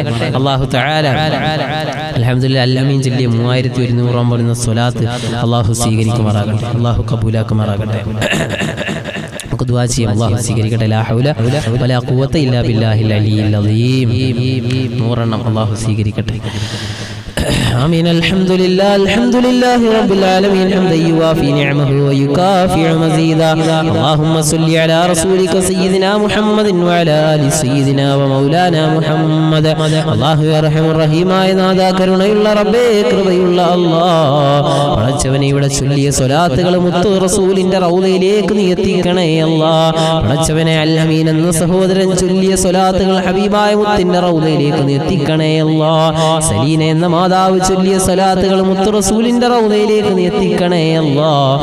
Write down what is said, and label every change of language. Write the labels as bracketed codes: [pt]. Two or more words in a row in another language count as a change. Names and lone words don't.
[ar] الله تعالى الحمد لله [ml] അൽഅമീൻ ചൊല്ലിയ 3100 വരുന്ന സ്വലാത്ത് അല്ലാഹു സ്വീകരിക്കുമാറാകട്ടെ, അല്ലാഹു കബൂലാക്കുമാറാകട്ടെ. നമുക്ക് ദുആ ചെയ്യാം. അല്ലാഹു സ്വീകരിക്കട്ടെ. [ar] لا حول ولا قوة إلا بالله العلي العظيم. [ml] 100 അല്ലാഹു സ്വീകരിക്കട്ടെ. [ar] آمين. الحمد لله رب العالمين حمدا يوافي نعمه ويكافئ مزيدا. اللهم صل على رسولك سيدنا محمد وعلى آل سيدنا ومولانا محمد. الله يرحم الرحيم [ml] ആയ നാദാ കരുണയുള്ള റബ്ബേ, കൃപയുള്ള അല്ലാഹ്, പടച്ചവനെ ഇവിടെ ചൊല്ലിയ സ്വലാത്തുകൾ മുത്തു റസൂലിന്റെ റൗളയിലേക്ക് നീ എത്തിക്കണേ അല്ലാഹ്. പടച്ചവനെ അൽഅമീൻ എന്ന സഹോദരൻ ചൊല്ലിയ സ്വലാത്തുകൾ ഹബീബായ മുത്തിന്റെ റൗളയിലേക്ക് നീ എത്തിക്കണേ അല്ലാഹ്. സലീന എന്ന മാതാവ് ചൊല്ലിയ സ്വലാത്തുകൾ മുത്തു റസൂലിന്റെ റൗളയിലേക്ക് നീ എത്തിക്കണേ അല്ലാഹ്.